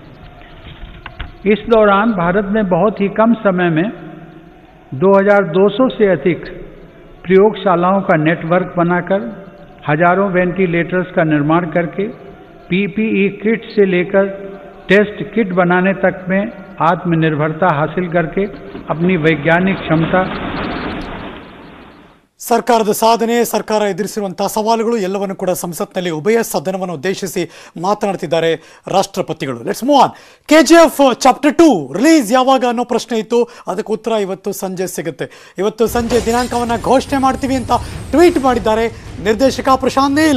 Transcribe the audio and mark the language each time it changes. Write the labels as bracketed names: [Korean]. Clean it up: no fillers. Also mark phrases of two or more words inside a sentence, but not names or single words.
[Hindi] इस दौरान भारत ने बहुत ही कम समय में 2200 से अधिक प्रयोगशालाओं का नेटवर्क बनाकर हजारों वेंटिलेटर्स का निर्माण करके [English] PPE kit [Hindi] से लेकर [English] test kit [Hindi] बनाने तक में आत्मनिर्भरता हासिल करके अपनी वैज्ञानिक क्षमता [Kannada] ಸರ್ಕಾರದ ಸಾಧನೆ, ಸರ್ಕಾರ ಎದುರಿಸಿರುವಂತಹ ಸವಾಲುಗಳು ಎಲ್ಲವನ್ನು ಕೂಡ ಸಂಸತ್ನಲ್ಲಿ ಉಭಯ ಸದನವನ್ನು ಉದ್ದೇಶಿಸಿ ಮಾತನಾಡ್ತಿದ್ದಾರೆ ರಾಷ್ಟ್ರಪತಿಗಳು. [English] let's move on. [Kannada] KGF ಚಾಪ್ಟರ್ 2 ರಿಲೀಸ್ ಯಾವಾಗ ಅನ್ನೋ ಪ್ರಶ್ನೆ ಇತ್ತು. ಅದಕ್ಕೆ ಉತ್ತರ ಇವತ್ತು ಸಂಜೆ ಸಿಗುತ್ತೆ. ಇವತ್ತು ಸಂಜೆ ದಿನಾಂಕವನ್ನು ಘೋಷಣೆ ಮಾಡ್ತೀವಿ ಅಂತ ಟ್ವೀಟ್ ಮಾಡಿದ್ದಾರೆ ನಿರ್ದೇಶಕ ಪ್ರಶಾಂತ್ ನೀಲ್.